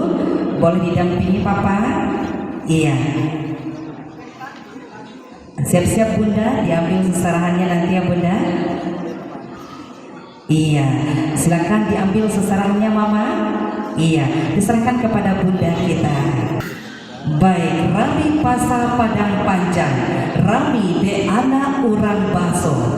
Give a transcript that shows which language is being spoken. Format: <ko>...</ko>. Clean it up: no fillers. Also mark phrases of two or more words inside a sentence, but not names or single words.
<id>Boleh didampingi papa. Iya. Siap-siap bunda, diambil seserahannya nanti ya bunda. Iya, silakan diambil seserahannya mama. Iya, diserahkan kepada bunda kita. Baik,</id> <min>Rami Pasar Padang Panjang, Rami de anak urang baso.</min>